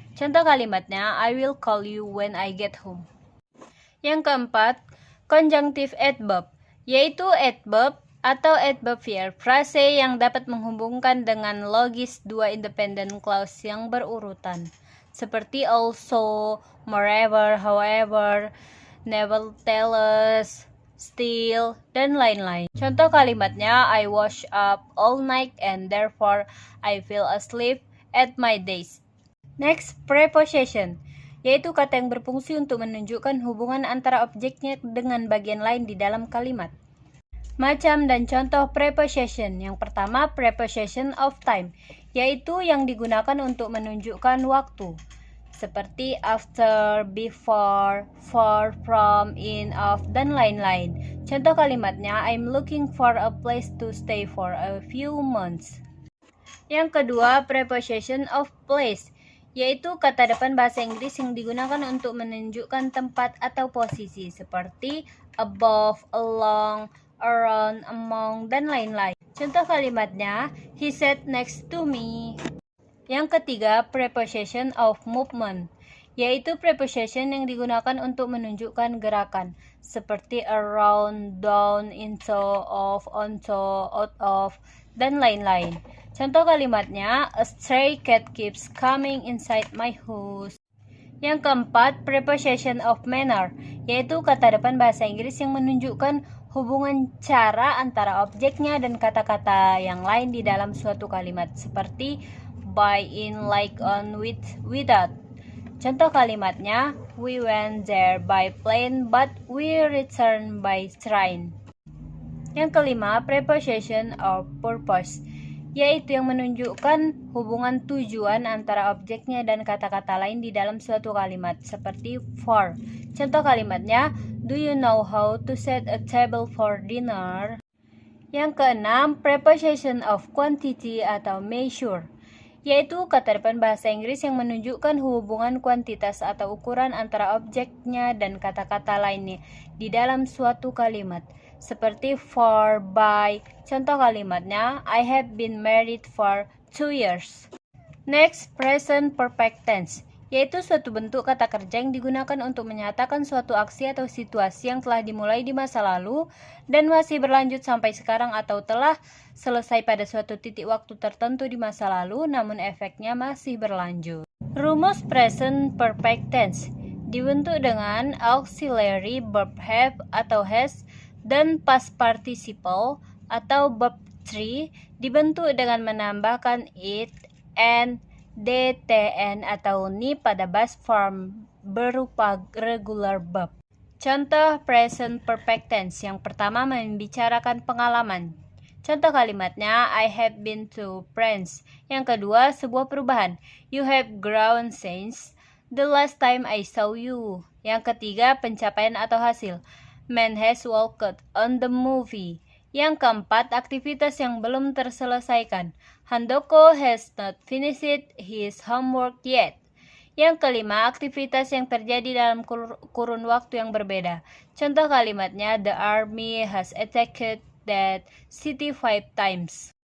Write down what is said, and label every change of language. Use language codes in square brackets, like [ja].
[id] Contoh kalimatnya, [en] I will call you when I get home. [id] Yang keempat, conjunctive adverb, yaitu adverb atau adverbial frase yang dapat menghubungkan dengan logis dua independent clause yang berurutan, seperti also, moreover, however, nevertheless, still, dan lain-lain. Contoh kalimatnya, [en] I was up all night and therefore I fell asleep at my desk. [id] Next, preposition, yaitu kata yang berfungsi untuk menunjukkan hubungan antara objeknya dengan bagian lain di dalam kalimat. Macam dan contoh preposition. Yang pertama, preposition of time, yaitu yang digunakan untuk menunjukkan waktu, seperti after, before, for, from, in, of, dan lain-lain. Contoh kalimatnya, [en] I'm looking for a place to stay for a few months. [id] Yang kedua, preposition of place, yaitu kata depan bahasa Inggris yang digunakan untuk menunjukkan tempat atau posisi seperti above, along, around, among, dan lain-lain. Contoh kalimatnya, [en] he sat next to me. [id] Yang ketiga, preposition of movement, yaitu preposition yang digunakan untuk menunjukkan gerakan seperti around, down, into, off, onto, out of, dan lain-lain. Contoh kalimatnya, [en] a stray cat keeps coming inside my house. [id] Yang keempat, preposition of manner, yaitu kata depan bahasa Inggris yang menunjukkan hubungan cara antara objeknya dan kata-kata yang lain di dalam suatu kalimat seperti by, in, like, on, with, without. Contoh kalimatnya, [en] we went there by plane but we returned by train. [id] Yang kelima, preposition of purpose, yaitu yang menunjukkan hubungan tujuan antara objeknya dan kata-kata lain di dalam suatu kalimat seperti for. Contoh kalimatnya, [en] do you know how to set a table for dinner? [id] Yang keenam, preposition of quantity atau measure, yaitu kata depan bahasa Inggris yang menunjukkan hubungan kuantitas atau ukuran antara objeknya dan kata-kata lainnya di dalam suatu kalimat seperti for, by. Contoh kalimatnya, [en] I have been married for 2 years. [id] Next, present perfect tense, yaitu suatu bentuk kata kerja yang digunakan untuk menyatakan suatu aksi atau situasi yang telah dimulai di masa lalu dan masih berlanjut sampai sekarang atau telah selesai pada suatu titik waktu tertentu di masa lalu namun efeknya masih berlanjut. Rumus present perfect tense dibentuk dengan auxiliary verb have atau has dan past participle atau verb 3 dibentuk dengan menambahkan it, and, dtn atau ni pada past form berupa regular verb. Contoh present perfect tense yang pertama membicarakan pengalaman. Contoh kalimatnya, [en] I have been to France. [id] Yang kedua, sebuah perubahan. [en] You have grown since the last time I saw you. [id] Yang ketiga, pencapaian atau hasil. [en] Man has walked on the movie. [id] Yang keempat, aktivitas yang belum terselesaikan. [en] Handoko has not finished his homework yet. [id] Yang kelima, aktivitas yang terjadi dalam kurun waktu yang berbeda. Contoh kalimatnya, [en] the army has attacked that city 5 times.